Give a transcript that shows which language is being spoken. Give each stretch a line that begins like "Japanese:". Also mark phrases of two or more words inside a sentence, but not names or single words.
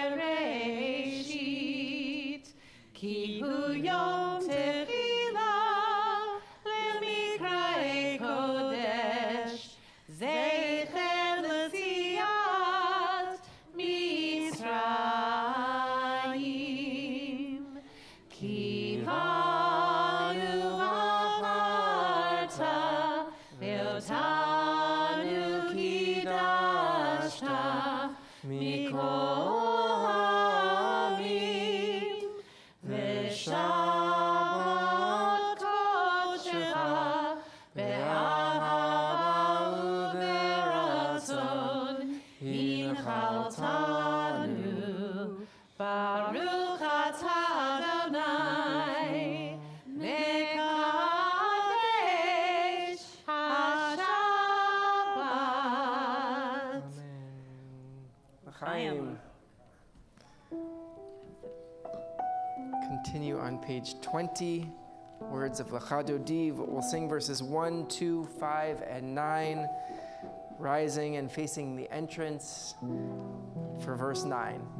Hebrew: ובראשית כי הוא יום תפילה למקראי קודש זכר ליציאת מצרים כי בנו בחרת ואותנו קידשת מכל העמים ושבת קדשך באהבה וברצון הנחלתנו ברוך אתה אדוני מקדש השבת. L'chaim.
English: Continue on page 20. Words of L'chadodiv. We'll sing verses 1, 2, 5, and 9. Rising and facing the entrance for verse 9.